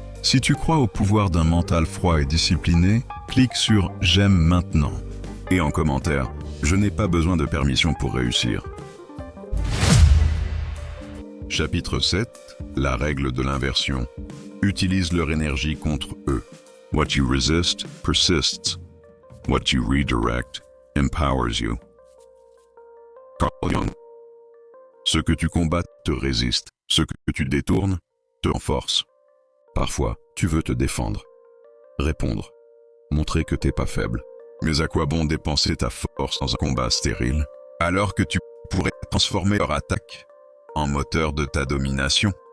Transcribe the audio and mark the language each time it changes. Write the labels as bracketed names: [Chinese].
[French] Si tu crois au pouvoir d'un mental froid et discipliné, clique sur « J'aime maintenant » et en commentaire « Je n'ai pas besoin de permission pour réussir ». Chapitre 7. La règle de l'inversion. Utilise leur énergie contre eux. [English] What you resist persists. What you redirect empowers you. Carl Jung. [French] Ce que tu combats te résiste. Ce que tu détournes te renforce. Parfois, tu veux te défendre. Répondre. Montrer que t'es pas faible. Mais à quoi bon dépenser ta force dans un combat stérile, alors que tu pourrais transformer leur attaque en moteur de ta domination?